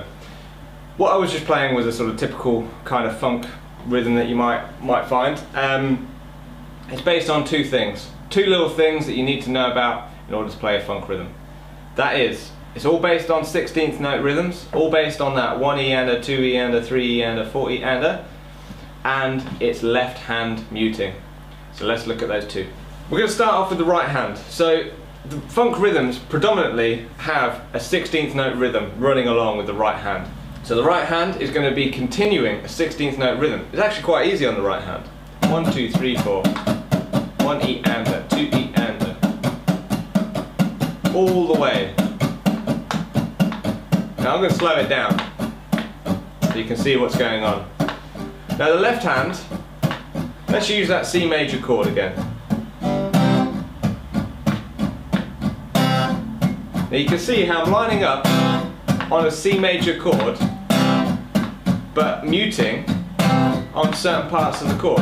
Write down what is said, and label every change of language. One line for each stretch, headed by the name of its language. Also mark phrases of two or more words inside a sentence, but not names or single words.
English: What I was just playing was a sort of typical kind of funk rhythm that you might find. It's based on two things. Two little things that you need to know about in order to play a funk rhythm. That is, it's all based on 16th note rhythms, all based on that 1E-ander, 2E-ander, 3E-ander, 4E-ander, and it's left hand muting. So let's look at those two. We're going to start off with the right hand. So the funk rhythms predominantly have a 16th note rhythm running along with the right hand. So the right hand is going to be continuing a 16th note rhythm. It's actually quite easy on the right hand. 1, 2, 3, 4. 1E-ander, 2E-ander. All the way. Now I'm going to slow it down so you can see what's going on. Now the left hand, let's use that C major chord again. Now you can see how I'm lining up on a C major chord, but muting on certain parts of the chord.